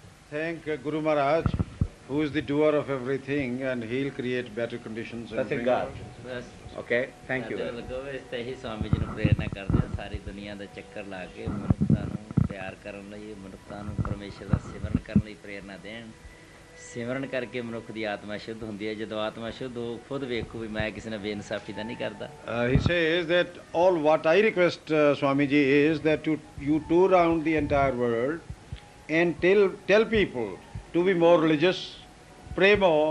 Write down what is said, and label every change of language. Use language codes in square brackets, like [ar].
[en] Thank Guru Maharaj, who is the doer of everything, and he'll create better conditions. [pa] Sat Sri Akal. Bus [en] Okay. Thank you. [pa] ਲੱਗੋ ਇਸ ਤੇ ਹੀ ਸਵਾਮੀ ਜੀ ਨੂੰ ਪ੍ਰੇਰਨਾ ਕਰਦੇ ਆ, ਸਾਰੀ ਦੁਨੀਆ ਦਾ ਚੱਕਰ ਲਾ ਕੇ ਮਨੁੱਖਤਾ ਨੂੰ ਪਿਆਰ ਕਰਨ ਲਈ, ਮਨੁੱਖਤਾ ਨੂੰ ਪਰਮੇਸ਼ਰ ਦਾ ਸਿਮਰਨ ਕਰਨ ਲਈ ਪ੍ਰੇਰਨਾ ਦੇਣ। ਸਿਮਰਨ ਕਰਕੇ ਮਨੁੱਖ ਦੀ ਆਤਮਾ ਸ਼ੁੱਧ ਹੁੰਦੀ ਹੈ। ਜਦੋਂ ਆਤਮਾ ਸ਼ੁੱਧ ਹੋ, ਖੁਦ ਵੇਖੋ ਵੀ ਮੈਂ ਕਿਸੇ ਨਾਲ ਬੇਇਨਸਾਫੀ ਤਾਂ ਨਹੀਂ ਕਰਦਾ। [en] He says that all what I request, Swamiji, is that you tour around the entire world and tell people to be more religious, pray more,